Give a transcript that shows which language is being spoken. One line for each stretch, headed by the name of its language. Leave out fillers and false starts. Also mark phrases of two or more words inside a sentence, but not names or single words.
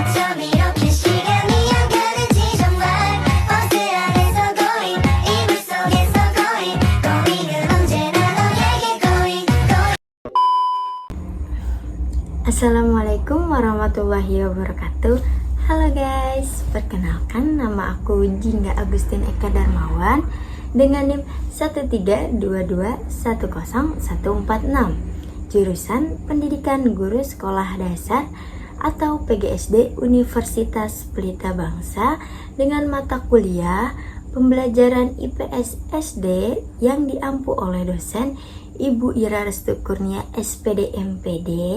Korean: 밤 이렇게 시간이 안 가는지 정말 버스 안에서 going 이불 속에서 going은 언제나 너에게 going.
Arabic: السلام عليكم ورحمة الله وبركاته.
Indonesian: Halo guys, perkenalkan nama aku Jingga Agustin Eka Darmawan dengan NIM 132210146, jurusan Pendidikan Guru Sekolah Dasar atau PGSD Universitas Pelita Bangsa dengan mata kuliah pembelajaran IPS SD yang diampu oleh dosen Ibu Ira Restu Kurnia SPD MPD.